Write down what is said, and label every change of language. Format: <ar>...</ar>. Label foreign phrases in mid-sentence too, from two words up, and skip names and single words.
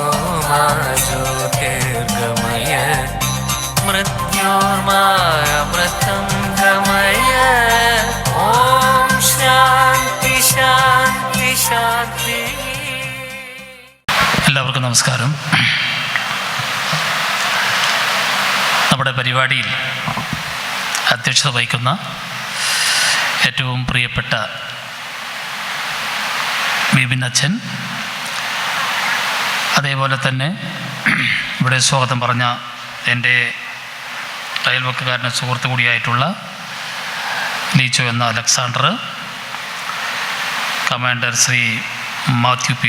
<sa>मा ज्योतिर्गमय मृत्योर्मा अमृतं गमय ॐ शान्ति शान्ति शान्ति.</sa> <ml>എല്ലാവർക്കും നമസ്കാരം. നമ്മുടെ പരിപാടിയിൽ അധ്യക്ഷത വഹിക്കുന്ന ഏറ്റവും പ്രിയപ്പെട്ട ബിബിൻ അച്ഛൻ, അതേപോലെ തന്നെ ഇവിടെ സ്വാഗതം പറഞ്ഞ എൻ്റെ അയൽവക്കക്കാരൻ്റെ സുഹൃത്തു കൂടിയായിട്ടുള്ള ലീച്ചോ എന്ന അലക്സാണ്ടർ, കമാൻഡർ ശ്രീ മാത്യു P.</ml>